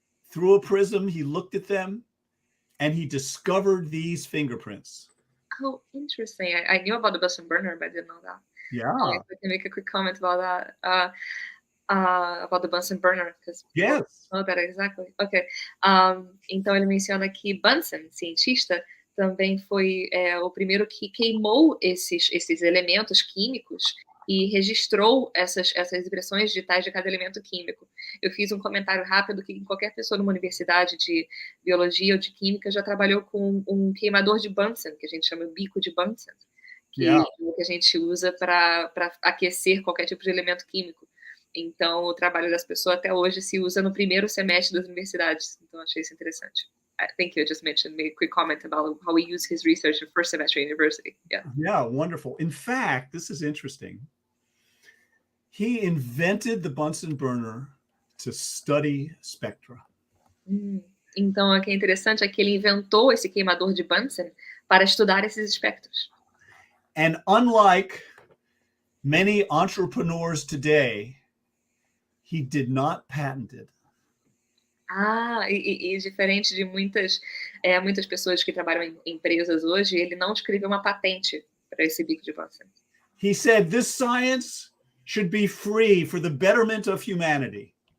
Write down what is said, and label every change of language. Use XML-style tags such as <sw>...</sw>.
<en>Through a prism, he looked at them, and he discovered these fingerprints. Oh, interesting. I knew about the Bunsen burner, but I didn't know that. Yeah. I can make a quick comment about that. About the Bunsen burner. Yes. Oh, that exactly. Okay.</en> <pt>Então, ele menciona que Bunsen, cientista, também foi o primeiro que queimou esses elementos químicos e registrou essas impressões digitais de cada elemento químico. Eu fiz um comentário rápido que qualquer pessoa numa universidade de biologia ou de química já trabalhou com um queimador de Bunsen, que a gente chama bico de Bunsen, que a gente usa para aquecer qualquer tipo de elemento químico. Então, o trabalho das pessoas até hoje se usa no primeiro semestre das universidades. Então, achei isso interessante.</pt> <en>Thank you. I just made a quick comment about how we use his research in first semester university. Yeah, wonderful. In fact, this is interesting. He invented the Bunsen burner to study spectra.</en> <pt>Então, o que é interessante é que ele inventou esse queimador de Bunsen para estudar esses espectros.</pt> <en>And unlike many entrepreneurs today, he did not patent it.</en> <pt>E diferente de muitas pessoas que trabalham em empresas hoje, ele não escreveu uma patente para esse bico de Bunsen.</pt> <en>He said this science should be free for the betterment of humanity.</en>